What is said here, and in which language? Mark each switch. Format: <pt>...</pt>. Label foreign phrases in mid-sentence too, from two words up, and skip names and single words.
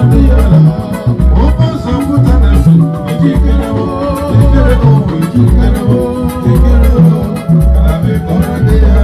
<ig>ya laa.</ig> <en>Open some good times,</en> <ig>ijikere o, ijikere o, ijikere o, ijikere o.</ig> <en>Happy birthday,</en>